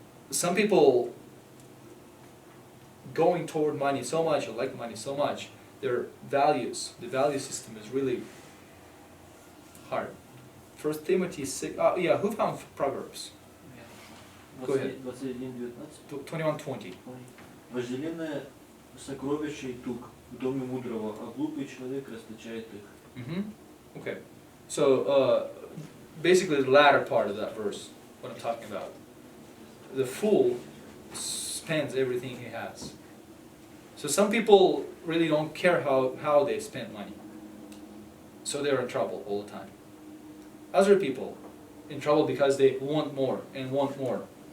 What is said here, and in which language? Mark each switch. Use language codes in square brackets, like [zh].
[en] Some people going toward money so much, or like money so much, their values, the value system is really hard. 1 Timothy 6, who found Proverbs? Go ahead. 21:20. [ru] Вожделенное сокровище и тук в доме мудрого, а глупый человек расточает их. [en] Okay. So, basically the latter part of that verse, what I'm talking about. The fool spends everything he has. So some people really don't care how they spend money. so they're in trouble all the time. Other people in trouble because they want more and want more.